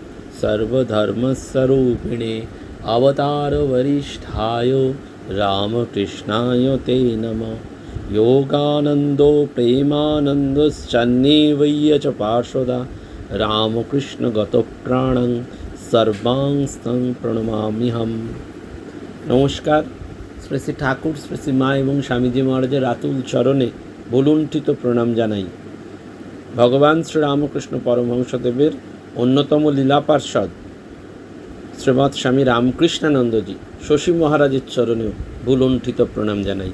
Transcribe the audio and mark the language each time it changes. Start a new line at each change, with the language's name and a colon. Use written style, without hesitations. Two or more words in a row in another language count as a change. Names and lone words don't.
Sanskrit: सर्वधर्मस्वरूपिणे अवतारवरिष्ठाय रामकृष्णाय ते नमः। योगानन्दो प्रेमानन्दश्चन्नेवय्य च पार्षदा रामकृष्णगतप्राणं सर्वांस्तं प्रणमाम्यहम्। नमस्कार।
Bangla: শ্রী শ্রী ঠাকুর, শ্রী শ্রী মা এবং স্বামীজি মহারাজের আতুল চরণে ভুলুণ্ঠিত প্রণাম জানাই। ভগবান শ্রীরামকৃষ্ণ পরমহংসদেবের অন্যতম লীলা পার্ষদ শ্রীমৎ স্বামী রামকৃষ্ণানন্দজি শশী মহারাজের চরণেও ভুলুণ্ঠিত প্রণাম জানাই।